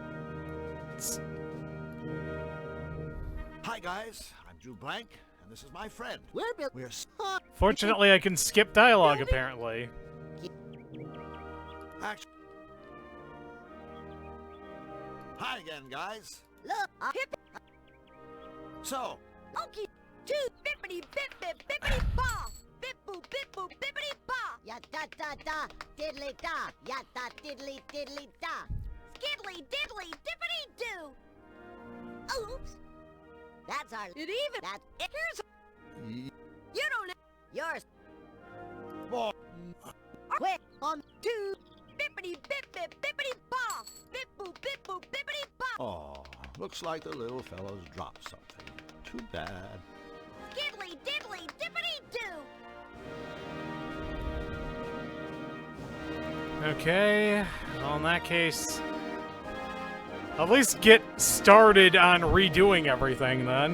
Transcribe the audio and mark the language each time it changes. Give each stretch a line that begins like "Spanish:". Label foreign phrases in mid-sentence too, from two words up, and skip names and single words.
English: Hi guys, I'm Drew Blank, and this is my friend. We're Fortunately, I can skip dialogue apparently. Actually, hi again, guys. Look, So, okay, two bippity bip bip bippity ba, bip boo bippity ba. Ya da da da, diddly da, ya da diddly da, skiddly diddly dippity doo. Oops, that's our. It even. That's it. Here's. You don't know. Yours. Quick on two. Bippity bip bip bippity ba, bip boo bippity ba. oh, Looks like the little fellow's dropped something. Too bad. Skiddly diddly dippity doo! Okay, well, in that case, at least get started on redoing everything then.